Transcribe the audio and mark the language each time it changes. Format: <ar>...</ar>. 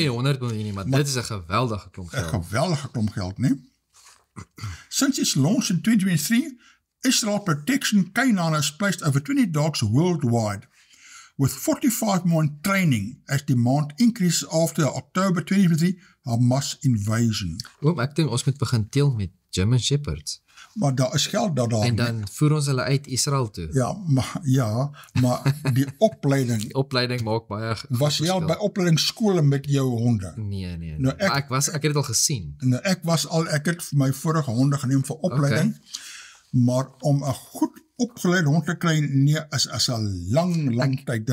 <af>nie 100 miljoen nie, maar dit is 'n geweldige klomp Een geld. geweldige klomp geld, nee?</af> <en>Since its launch in 2023, Israel Protection Canaan has placed over 20 dogs worldwide, with 45 more in training as demand increases after the October 2023 Hamas invasion.</en> <af>Ek dink ons moet begin teel met German Shepherds. Maar daar is geld daar. En dan voer ons hulle uit Israel toe. Maar die opleiding, Die opleiding maak baie was jy al by opleidingsskole met jou honde? Nee. Nou, ek het dit al gesien. Nou, ek het vir my vorige honde geneem vir opleiding, maar om 'n goed opgeleide hond te kry, nee, is 'n lang tyd.</af>